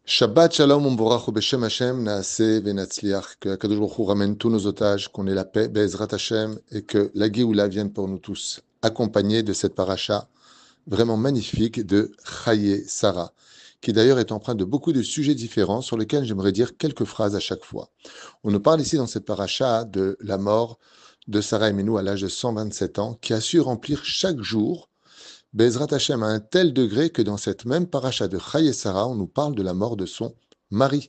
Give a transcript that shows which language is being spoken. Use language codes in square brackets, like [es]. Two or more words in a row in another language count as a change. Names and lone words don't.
[he] שבת שלום ומבורך בשם השם נעשה ונצליח. [fr] Que [he] הקדוש ברוך הוא [fr] ramène tous nos otages, qu'on ait la paix, [he] בעזרת השם, [fr] et que la Géoula vienne pour nous tous, accompagnée de cette paracha vraiment magnifique de Chaye Sarah, qui d'ailleurs est empreinte de beaucoup de sujets différents sur lesquels j'aimerais dire quelques phrases à chaque fois. On nous parle ici dans cette paracha de la mort de Sarah Emenu à l'âge de 127 ans, qui a su remplir chaque jour [he] בעזרת השם [fr] à un tel degré que dans cette même paracha de Chaye Sarah, on nous parle de la mort de son mari.